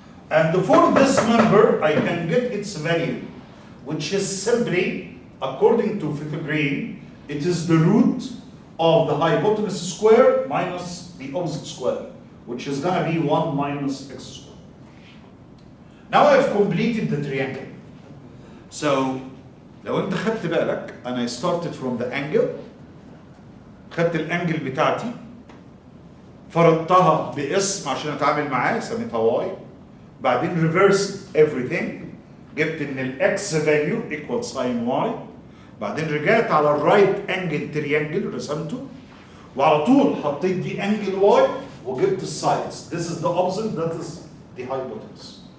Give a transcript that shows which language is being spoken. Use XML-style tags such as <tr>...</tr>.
<en>And for this number, I can get its value, which is simply, according to Pythagorean, it is the root of the hypotenuse square minus the opposite square, which is going to be 1 minus x squared. Now I've completed the triangle.</en> <ar>So, لو انت خدت بالك,</ar> <en>and I started from the angle,</en> <ar>خدت الانجل بتاعتي, فرضتها باسم عشان اتعامل معاه, سميتها y, بعدين</ar> <en>reversed everything,</en> <ar>جبت ان الاكس</ar> <en>value equal sin y,</en> <ar>بعدين رجعت على الرايت انجل تريانجل رسمته, وعلى طول حطيت دي انجل y وجبت السايدز.</ar> <en>This is the opposite, that is the hypotenuse.</en>